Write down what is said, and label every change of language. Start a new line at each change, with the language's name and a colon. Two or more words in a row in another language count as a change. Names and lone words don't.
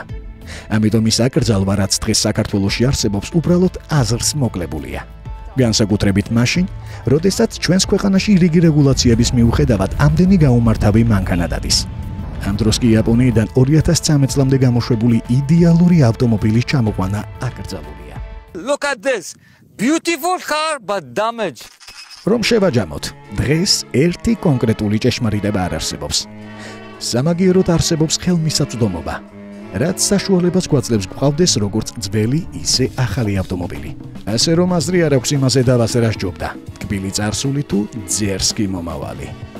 Georgian: ამიტომ ის აკრძალვა, რაც დღეს საქართველოში არსებობს, უბრალოდ აზრს მოკლებულია. განსაკუთრებით მაშინ, როდესაც ჩვენს ქვეყანაში რიგი რეგულაციების მიუხედავად ამდენი გაუმართავი მანქანა დადის. ამ დროს კი იაპონიიდან 2013 წლამდე გამოშვებული იდეალური ავტომობილის ჩამოყვანა აკრძალულია.
English: Look at this. Beautiful car but damaged.
Georgian: რომ შევაჯამოთ, დღეს ერთი კონკრეტული ჭეშმარიტება არ არსებობს. სამაგიეროდ არსებობს ხელმისაწვდომობა, რაც საშუალებას გვაძლევს გვყავდეს როგორც ძველი, ისე ახალი ავტომობილი. ასე რომ აზრი არ აქვს იმაზე დავასე რა სჯობდა, თკბილი წარსული თუ ძერს კი მომავალი.